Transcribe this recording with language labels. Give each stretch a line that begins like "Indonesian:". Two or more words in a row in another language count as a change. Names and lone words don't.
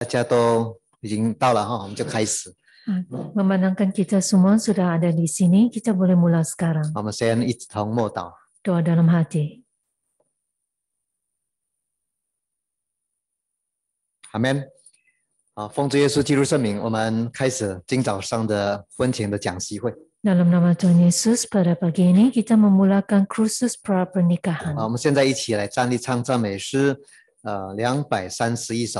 Chinese: 家都已经到了哈，我们就开始。
Malay: Memandangkan kita semua sudah ada di sini, kita boleh mula sekarang.
Chinese: 我们先一同默祷。
Malay: Doa dalam hati.
Chinese: 阿们。奉主耶稣基督圣名，我们开始今早上的婚前的讲习会。
Malay: Dalam nama Tuhan Yesus, pada pagi ini kita memulakan kursus pra pernikahan.
Chinese: 我们现在一起来站立唱赞美诗231首。